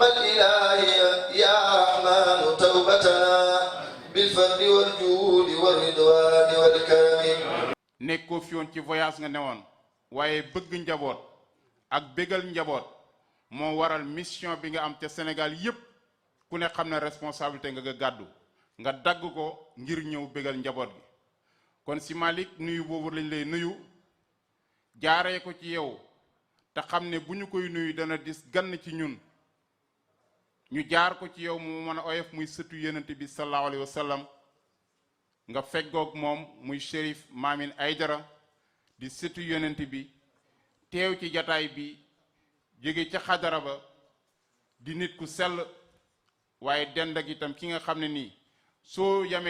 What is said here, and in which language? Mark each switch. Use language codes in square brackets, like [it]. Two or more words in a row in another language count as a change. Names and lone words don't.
[ar] إلهي يا رحمن توبتنا بالفضل والجود والرضوان والكرم. [wo] nekkoo fi woon ci voyage nga newoon waaye bëgg njaboot ak bégal njaboot moo waral mission bi nga am te Sénégal yépp ku ne xam ne responsabilité nga gàddu nga dagg ko ngir ñëw bégal njaboot gi. kon si Malick nuyu boobu lañ lay nuyu jaaree ko ci yow te xam ne bu ñu koy nuyu dana dis gann ci ñun ñu jaar ko ci yow mu mën a oyof muy sëtu yonent bi [ar] صلى الله عليه وسلم [wo] nga feggoog moom muy Chérif Mamine Aydara di sëtu yonent bi teew ci jataay bi jóge ca xadara ba di nit ku sell waaye dend ak itam ki nga xam ne nii soo yamee